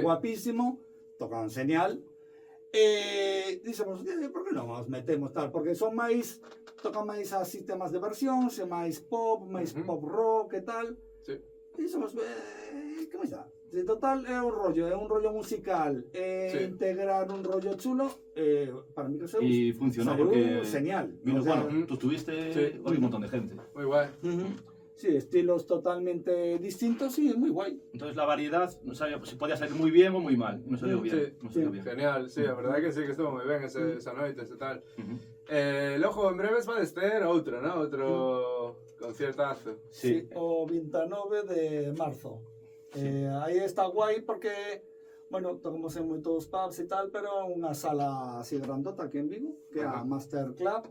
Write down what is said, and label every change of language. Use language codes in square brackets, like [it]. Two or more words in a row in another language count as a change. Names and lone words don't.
[gl] rollo guapísimo, tocan genial. Dixemos, por que non os metemos tal? Porque son máis, tocan máis así temas de versións, e máis pop rock e tal. Sí. Dixemos, que máis dá? De total é un rollo musical, integrar un rollo chulo, [es] para mí [gl] que se [es] Y funcionó salió porque genial. vino, O sea, bueno, tú estuviste, Sí. hoy un montón de gente. [gl] Moi guai. [es] Sí, estilos totalmente distintos, sí, muy guay. Entonces la variedad, no sabía si podía salir muy bien o muy mal. No salió bien. Sí, no salió sí. bien. Genial, sí, [gl] a verdade que sí, que estuvo moi ben esa noite, ese tal. Ujú. Logo, en breves va a ter outro, ¿no? Outro conciertazo. Sí. O 29 de marzo. Aí está guai porque, bueno, tocamos en moitos pubs e tal, pero unha sala así grandota aquí en Vigo, que é a Master Club.